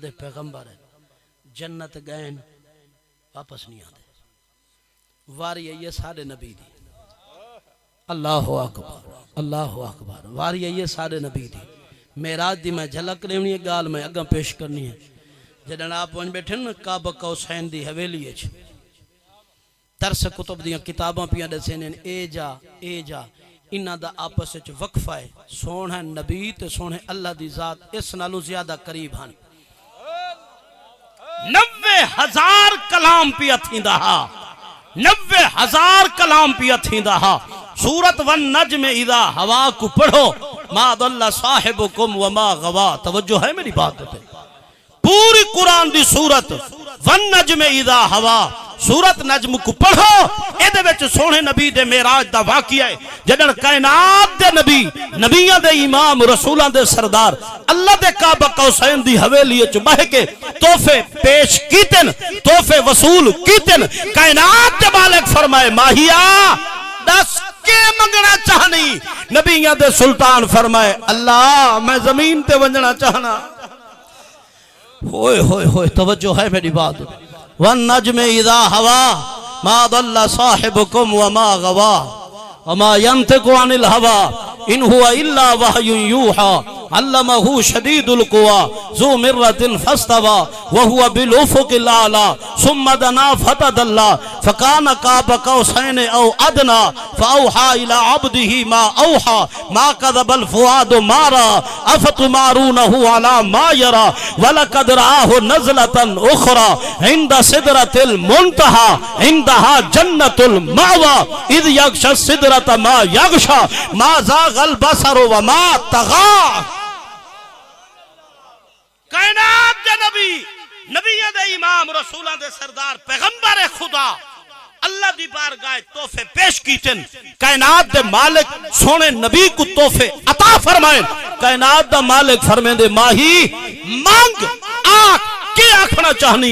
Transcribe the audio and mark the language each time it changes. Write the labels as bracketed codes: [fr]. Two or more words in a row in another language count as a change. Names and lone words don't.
[skr] दे [hi] पैगंबर हैं जन्नत गए वापस नहीं आते [skr] वारी ये सारे नबी दी [ar] الله أكبر [skr] वारी ये सारे नबी दी मेराज दी मैं झलक लेनी है गाल मैं अगा पेश करनी है जदन आप वहीं बैठे न [ar] قاب قوسين [skr] दी हवेली है तरस कुतुब दियां किताबां पियां दसे ने ए जा इन्हां दा आपस विच वक्फा है सोहना नबी ते सोहने अल्लाह दी जात इस नालों ज्यादा करीब हन 90,000 कलाम पिया थींदा हा 90,000 कलाम पिया थींदा हा सूरत [ar] و النجم إذا هوى [skr] को पढ़ो [ar] ما ضل صاحبكم و ما غوى [hi] तवज्जो है मेरी बात पे पूरी [skr] कुरान दी सूरत [ar] و النجम إذا هوى [skr] सूरत नज्म को पढ़ो एदे विच सोहने नबी दे मेराज दा वाकिया है जदन कायनात दे नबी नबियां दे इमाम रसूलां दे सरदार अल्लाह दे [ar] قاب قوسين [skr] दी हवेली च बह के तोहफे पेश कीतन तोहफे वसूल कीतन कायनात दे मालिक फरमाए माहिया दस के मंगना चाहनी नबियां दे सुल्तान फरमाए अल्लाह मैं जमीन ते वंजना चाहना होए होए होए [hi] तवज्जो है मेरी [ar] बात و النجم إذا هوى ما ضل صاحبكم و ما غوى و ما ينطق عن الهوى إن هو إلا وحي يوحى علمه شديد القوى ذو مرة فاستوى و هو بالأفق الأعلى ثم دنا فتدلى فكان قاب قوسين أو أدنى فأوحى إلى عبده ما أوحى ما كذب الفؤاد ما رأى أفتمارونه على ما يرى ولقد رآه نزلة أخرى عند سدرة المنتهى عندها جنة المأوى إذ يغشى السدرة ما يغشى ما زاغ البصر و ما طغى. [skr] कायनात दे नबी नबियां दे इमाम रसूलां दे सरदार पैगंबर खुदा अल्लाह दी बारगाह तोहफे पेश कीतन। कायनात दे मालिक सोने नबी को तोहफे अता फरमाए। कायनात दा मालिक फरमांदे माही मांग आख के आखना चाहनी।